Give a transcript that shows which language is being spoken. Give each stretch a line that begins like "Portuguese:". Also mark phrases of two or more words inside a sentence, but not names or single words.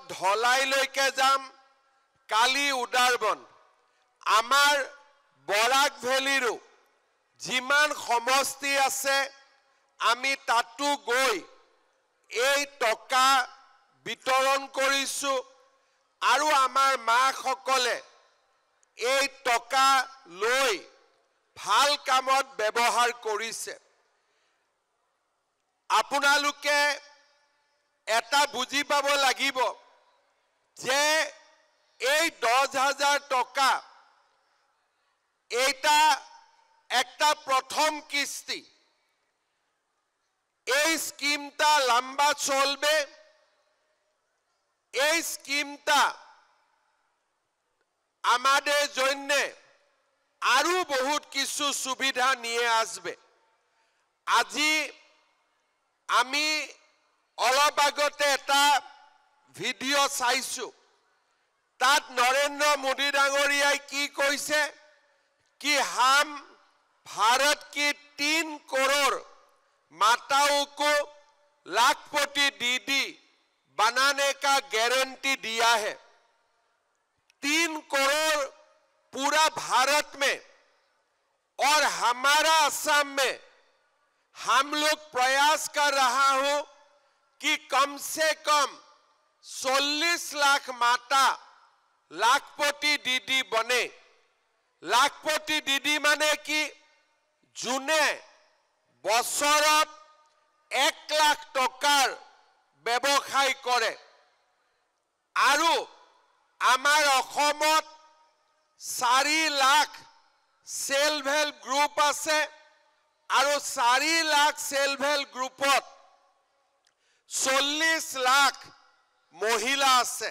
Assamese: ধলাইলৈকে যাম কালি উদাৰবন আমাৰ বৰাক ভেলীৰো যিমান সমষ্টি আছে আমি তাতো গৈ এই টকা বিতৰণ কৰিছোঁ আৰু আমাৰ মাসকলে এই টকা লৈ ভাল কামত ব্যৱহাৰ কৰিছে আপোনালোকে এটা বুজি পাব লাগিব যে এই 10,000 টকা এটা একটা প্রথম কিস্তি
Bangla: এই স্কিমটা লম্বা চলবে এই স্কিমটা আমাদের জন্য আরো বহুত কিছু সুবিধা নিয়ে আসবে
Assamese: আজি আমি অলপ আগতে এটা ভিডিও চাইছো তাত
Hindi: नरेंद्र मोदी डांगरियाई की কৈছে कि हम भारत की 3 करोड़ माताओं को लाखपति दीदी बनाने का गारंटी दिया है 3 करोड़ पूरा भारत में और हमारा असम में हम लोग प्रयास कर रहा हूं कि कम से कम 40 लाख माता लाखपति दीदी बने
Assamese: লাখপতি দিদি মানে কি? যোনে বছৰত 1 লাখ টকাৰ ব্যৱসায় কৰে। আৰু আমাৰ অসমত 4 লাখ সেলফ হেল্প গ্ৰুপ আছে আৰু 4 লাখ সেলফ হেল্প গ্ৰুপত 40 লাখ মহিলা আছে।